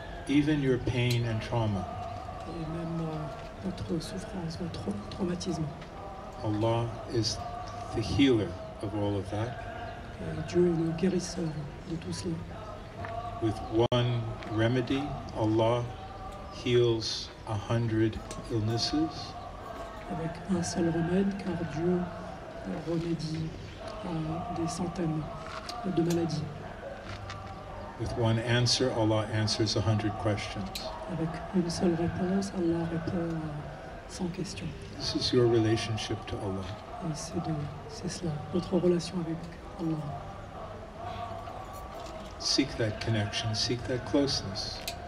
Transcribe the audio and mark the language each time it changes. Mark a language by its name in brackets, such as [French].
[English] Even your pain and trauma. [French] Et même votre souffrance, votre traumatisme. [English] Allah is the healer of all of that. [French] Et Dieu est le guérisseur de tout cela. [English] With one remedy, Allah heals 100 illnesses. [French] Avec un seul remède, car Dieu remédie à des centaines de maladies. [English] With one answer, Allah answers 100 questions. [French] Avec une seule réponse, Allah répond à 100 questions. [English] This is your relationship to Allah. [French] Et c'est cela, votre relation avec Allah. [English] Seek that connection, seek that closeness.